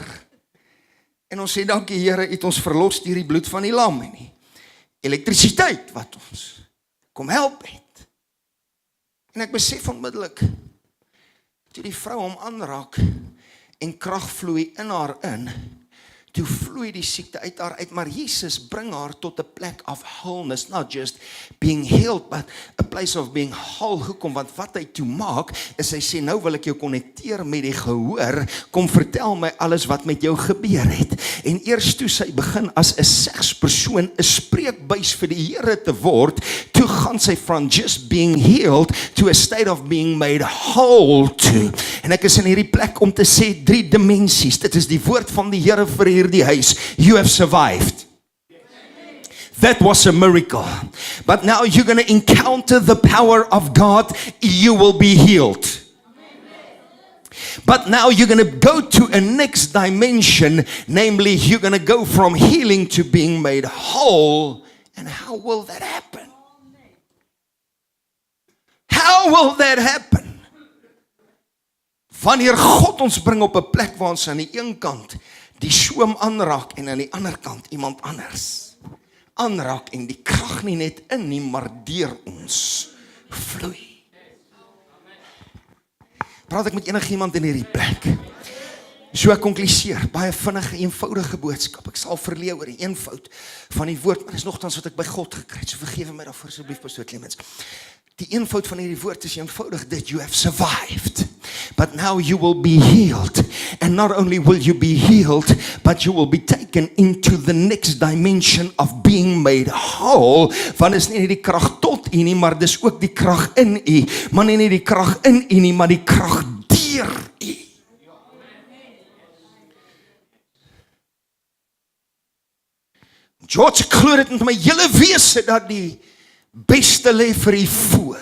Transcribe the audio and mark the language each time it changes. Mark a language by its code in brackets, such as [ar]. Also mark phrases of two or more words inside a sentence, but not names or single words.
[af] En ons sê, dankie Here, het ons verlos deur die bloed van die lam en die elektrisiteit wat ons kom help het. En ek besef onmiddellik, toe die vrou hom aanraak en krag vloei in haar in, toe vloei die siekte uit haar uit, maar Jesus bring haar tot 'n plek of [en] wholeness, not just being healed, but a place of being whole. [af] Hoekom? Want wat hy toe maak, is hy sê, nou wil ek jou connecteer met die gehoor, kom vertel my alles wat met jou gebeur het. En eers toe sy begin as 'n sekspersoon 'n spreekbuis vir die Here te word, toe gaan sy [en] from just being healed to a state of being made whole to. [af] En ek is in hierdie plek om te sê 3 dimensies. Dit is die woord van die Here vir hierdie huis. [en] You have survived. That was a miracle. But now you're going to encounter the power of God. You will be healed. But now you're going to go to a next dimension. Namely, you're going to go from healing to being made whole. And how will that happen? How will that happen? [af] Wanneer God ons bring op 'n plek waar ons aan die een kant die soem aanraak en aan die ander kant iemand anders aanraak en die krag nie net in nie, maar deur ons vloei. Praat ek met enigiemand in hierdie plek? So ek konkluseer, baie vinnige, eenvoudige boodskap. Ek sal verleer oor die eenvoud van die woord, maar dis nogtans wat ek by God gekry het. So vergewe my daarvoor asseblief, Pastoor Clemens. Die eenvoud van hierdie woord is eenvoudig dit, [en] you have survived, but now you will be healed. And not only will you be healed, but you will be taken into the next dimension of being made whole. [af] Want is nie die krag tot u nie, maar dis ook die krag in u. Maar nie die krag in u nie, maar die krag deur u. George, ek glo dit met my hele wese dat die beste lê vir u voor.